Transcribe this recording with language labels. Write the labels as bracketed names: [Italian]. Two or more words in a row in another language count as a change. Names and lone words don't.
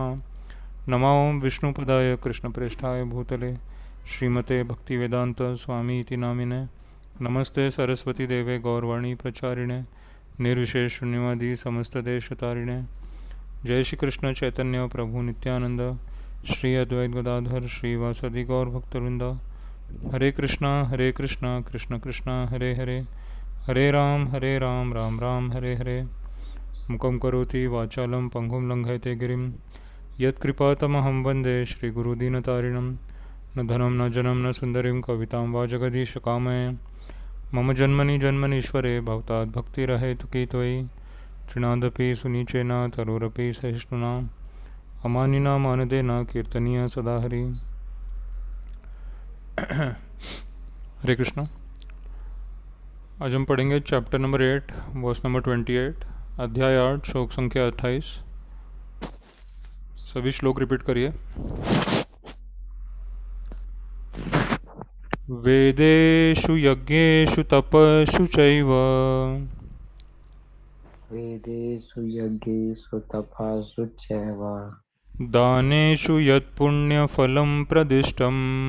[Sanskrit] नमो विष्णुपदाय कृष्णप्रेष्ठाय भूतले श्रीमते भक्तिवेदांत स्वामी इति नामिने। नमस्ते सरस्वती देवे गौरवाणी प्रचारिणे निर्विशेष शून्यवादी समस्तदेशतारिणे। जय श्री कृष्ण चैतन्य प्रभु नित्यानंद श्री अद्वैत गदाधर श्रीवासदि गौर भक्तवृंद। हरे कृष्णा कृष्ण कृष्ण हरे हरे हरे राम राम राम हरे हरे। मुखं करोति वाचालं पंगुं लंघयते गिरिं यत्कृपातमहं वन्दे श्रीगुरुदीनतारिणं। न धनं न जनं न सुन्दरीं कवितां वा जगदीश कामये। मम जन्मनि जन्मनीश्वरे भवतात् भक्तिरहेतुकी त्वयि। तृणादपि सुनीचेन तरोरपि सहिष्णुना अमानिना मानदेन कीर्तनीय सदा हरि। हरे कृष्णा। [Hindi] आज हम पढ़ेंगे [English] chapter number 8 verse number 28 [Hindi] अध्याय 8 श्लोक संख्या 28। सभी श्लोक रिपीट करिए। [Sanskrit] वेदेषु यज्ञेषु तपस्सु चैव वेदेषु यज्ञेषु तपस्सु चैव दानेषु यत्पुण्यफलं प्रदिष्टम्